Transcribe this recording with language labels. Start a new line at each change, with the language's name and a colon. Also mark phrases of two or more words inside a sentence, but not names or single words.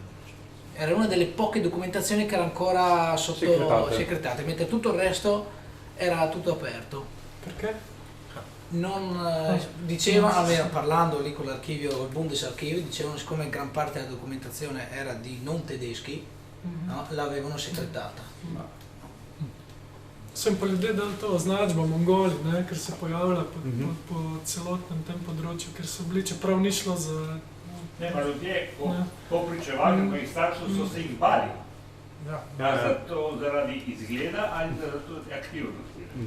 Italian: Era una delle poche documentazioni che era ancora sotto segretate, mentre tutto il resto era tutto aperto. Perché? Non dicevano, parlando lì con l'archivio, il Bundesarchivio, dicevano siccome gran parte della documentazione era di non tedeschi, no, l'avevano segretata.
Slovenian: Sem pa ljudje dali to označbo Mongoli, ne, ker se pojavlja po celotnem tem področju, ker so bili, čeprav ni šlo za... Ne, pa ljudje po pričevanju mojih staršev so se jih bali. Zato zaradi izgleda ali zaradi aktivnosti.